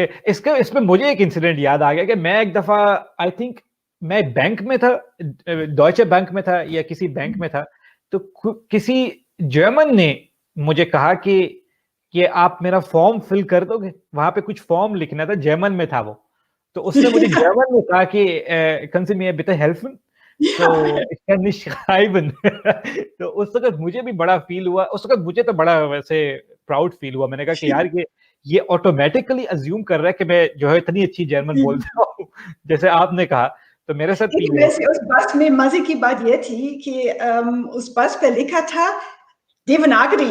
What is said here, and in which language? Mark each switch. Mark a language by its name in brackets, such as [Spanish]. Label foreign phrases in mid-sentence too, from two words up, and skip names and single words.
[Urdu] اس میں مجھے ایک انسیڈنٹ یاد آ گیا کہ میں ایک دفعہ [English] I think [Urdu] میں بینک میں تھا, ڈوائچے بینک میں تھا یا کسی بینک میں تھا, تو کسی جرمن نے مجھے کہا کہ آپ میرا [English] form fill [Urdu] کر دو گے, وہاں پہ کچھ فارم لکھنا تھا, جرمن میں تھا وہ, تو اس نے مجھے جرمن میں کہا کہ [German] Können Sie mir bitte helfen. تو ich kann nicht schreiben. [Urdu] تو اس وقت مجھے بھی بڑا فیل ہوا, اس وقت مجھے تو بڑا ویسے [English] proud feel [Urdu] ہوا. میں نے کہا کہ یار یہ [English] automatically assume [Urdu] کر رہا ہے کہ میں جو ہے اتنی اچھی جرمن بولتا ہوں جیسے آپ نے کہا, تو میرے ساتھ بھی لیکن ویسے اس بس میں مزے کی بات یہ تھی کہ اس بس پہ لکھا تھا دیوناگری